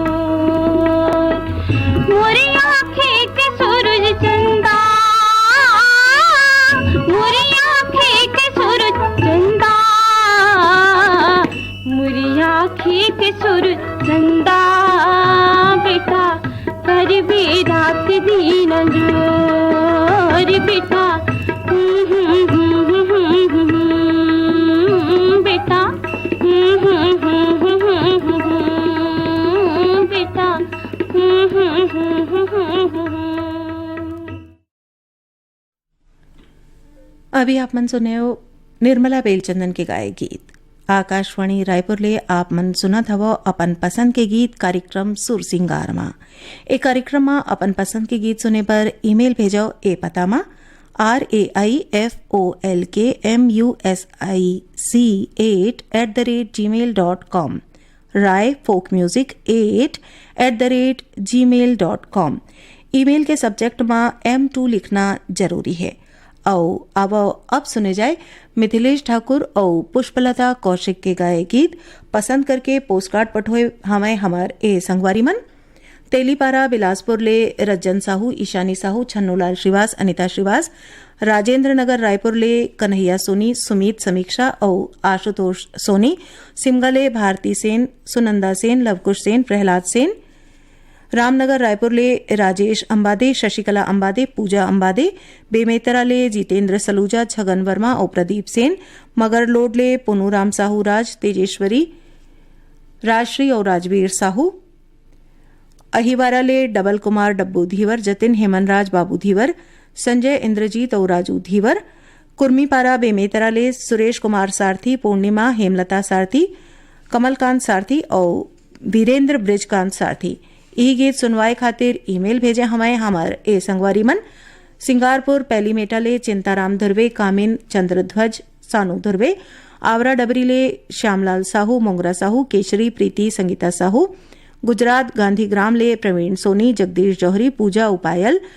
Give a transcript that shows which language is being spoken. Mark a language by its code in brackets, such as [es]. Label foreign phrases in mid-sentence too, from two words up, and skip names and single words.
[hne] मोरी आँखें के सूरज चंदा मोरी आँखें के सूरज चंदा मोरी आँखें के सूरज चंदा बेटा कर भी रात दिन जो बेटा बेटा अभी आप मन सुने हो निर्मला बेलचंदन के गाए गीत आकाशवाणी रायपुर ले आप मन सुनत हवो अपन पसंद के गीत कार्यक्रम सुर सिंगार मा ए कार्यक्रम मा अपन पसंद के गीत सुने पर ईमेल भेजो ए पता मा raifolkmusic8@gmail.com raifolkmusic8@gmail.com ईमेल के सब्जेक्ट मा M2 लिखना जरूरी है। अब सुने जाए मिथिलेश ठाकुर और पुष्पलता कौशिक के गाए गीत पसंद करके पोस्टकार्ड पठोए हमें हमार ए संगवारी मन तेलीपारा बिलासपुर ले रज्जन साहू ईशानी साहू छन्नूलाल श्रीवास अनिता श्रीवास राजेंद्र नगर रायपुर ले कन्हैया सोनी सुमीत समीक्षा और आशुतोष सोनी सिमगले भारती सेन सुनंदा सेन लवकुश सेन प्रहलाद सेन रामनगर रायपुर ले राजेश अंबादे शशिकला अंबादे पूजा अंबादे बेमेतरा ले जितेंद्र सलूजा छगन वर्मा और प्रदीप सेन मगरलोड ले पुनूराम साहू राज तेजेश्वरी राजश्री और राजवीर साहू अहिवारा ले डबल कुमार डब्बू धीवर जतिन हेमनराज बाबू धीवर संजय इंद्रजीत और राजू धीवर कुर्मीपारा बेमेतरा ले सुरेश कुमार सारथी पूर्णिमा हेमलता सारथी कमलकांत सारथी और वीरेंद्र ब्रिजकांत सारथी यही गीत सुनवाए खातिर ईमेल भेजे हमें हमार ए संगवारी मन सिंगारपुर पहली मेटाले चिंताराम धुर्वे कामिन चंद्रध्वज सानू धुर्वे आवरा डबरी ले श्यामलाल साहू मोंगरा साहू केशरी प्रीति संगीता साहू गुजरात गांधीग्राम ले प्रवीण सोनी जगदीश जौहरी पूजा उपायल